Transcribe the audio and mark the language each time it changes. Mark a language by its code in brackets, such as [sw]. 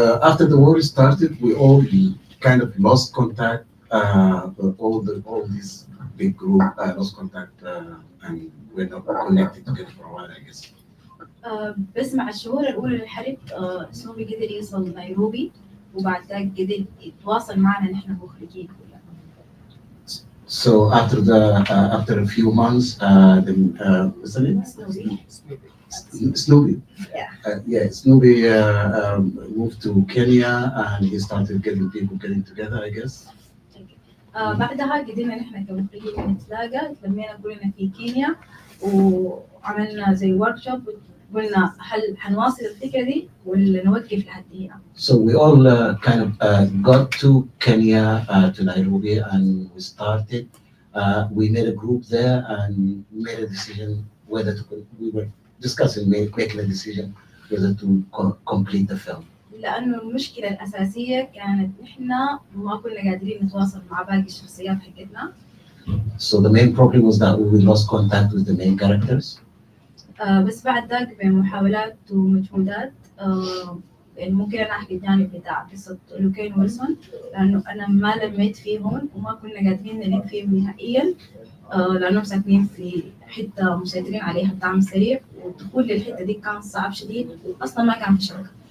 [en] After the war started, we all kind of lost contact. All these big group lost contact, and we're not connected together for a while, I guess. [ar] بس مع الشهور الاولى للحرب سنوبي قدر يوصل نيروبي وبعد ذاك قدر يتواصل معنا نحن مخرجين كلنا. [en] So after a few months, what's the name? Snoopy. Yeah. Snoopy moved to Kenya and he started getting together, I guess. [ar] بعدها قدرنا نحن كمخرجين نتلاقى تلمينا كلنا في كينيا وعملنا زي ورك شوب قلنا هل حنواصل الفكرة دي ولا نوقف لحد هنا. [en] So we all kind of got to Kenya, to Nairobi, and we started. We made a group there and made a decision whether to. We were discussing making a decision whether to complete the film. [ar] لأنه المشكلة الأساسية كانت إحنا ما كنا قادرين نتواصل مع باقي الشخصيات حقتنا. [en] So the main problem was that we lost contact with the main characters. [ar] بس بعد ذاك بمحاولات ومجهودات يعني ممكن أنا أحكي الجانب بتاع قصة لوكين ويلسون لأنه أنا ما لميت فيهم وما كنا قادرين نلم فيهم نهائيا لأنهم ساكنين في حتة مسيطرين عليها الدعم السريع والدخول للحتة دي كان صعب شديد وأصلا ما كان في شبكة.